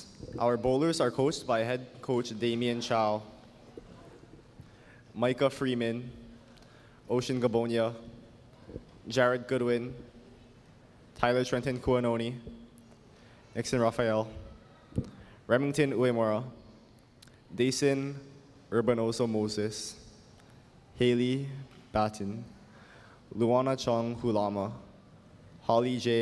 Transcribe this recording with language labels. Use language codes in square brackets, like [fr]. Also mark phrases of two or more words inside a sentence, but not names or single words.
[en] Our bowlers are coached by head coach Damien Chow, Micah Freeman, Ocean Gabonia, Jared Goodwin, Tyler Trenton Kuanoni, Nixon Raphael, Remington Uemura, Dason Urbanoso Moses, Haley Batten, Luana Chong Hulama, Holly J.